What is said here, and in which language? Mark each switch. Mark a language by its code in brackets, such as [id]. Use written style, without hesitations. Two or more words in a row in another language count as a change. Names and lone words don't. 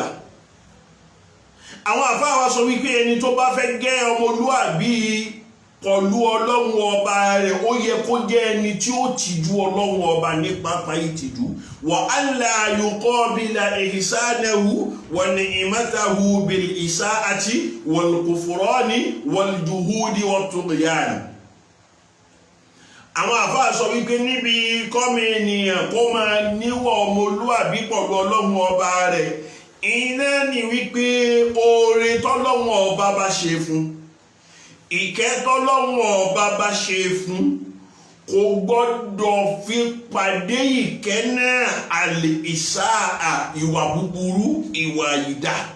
[yo] àwọn àfáà wa sọ wípé ẹni tó bá fẹ́ gẹ́ ọmọlúàbí pọ̀lú ọlọ́run ọba rẹ̀ ó yẹ kó jẹ́ ẹni tí ó tìjú ọlọ́run ọba ní pápá ìtìjú. [ar] و ألا يقابل إحسانه و نعمته بال إساءة و الكفران و الجحود و الطغيان. [yo] àwọn àfáà sọ wípé níbi kọ́mọ ènìyàn kó máa níwọ̀ ọmọlúàbí pọ̀lú ọlọ́run ọba rẹ̀ iná ni wípé oore tọ́lọ́run ọba bá ṣe fún ìkẹ́ tọ́lọ́run ọba bá ṣe fún kò gbọ́dọ̀ fi pàdé ìkẹ́ náà àlè ìsáà ìwà búburú ìwà ìdá.